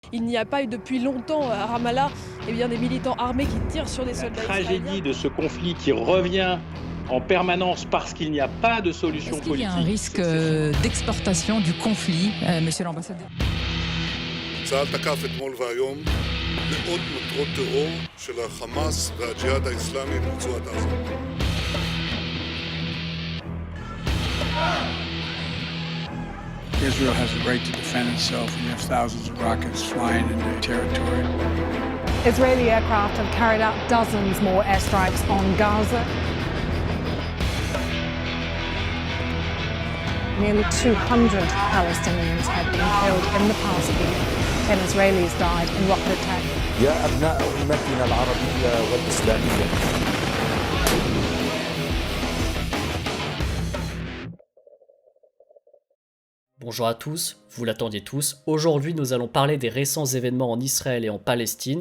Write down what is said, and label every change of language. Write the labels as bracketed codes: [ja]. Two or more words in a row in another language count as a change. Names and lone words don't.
[fr] Il n'y a pas eu depuis longtemps à Ramallah des militants armés qui tirent sur des soldats La israéliens. tragédie de ce conflit qui revient en permanence parce qu'il n'y a pas de solution Est-ce politique. qu'il y a un risque d'exportation du conflit, monsieur l'ambassadeur? [he] צה"ל תקף אתמול והיום מאות מטרות טרור של החמאס והג'יהאד האסלאמי ברצועת עזה. [en] Israel has a right to defend itself, and you have thousands of rockets flying into territory. Israeli aircraft have carried out dozens more airstrikes on Gaza. Nearly 200 Palestinians have been killed in the past week. 10 Israelis died in rocket attack. [ar] يا أبناء أمتنا العربية والإسلامية. [fr] Bonjour à tous, vous l'attendiez tous, aujourd'hui nous allons parler des récents événements en Israël et en Palestine.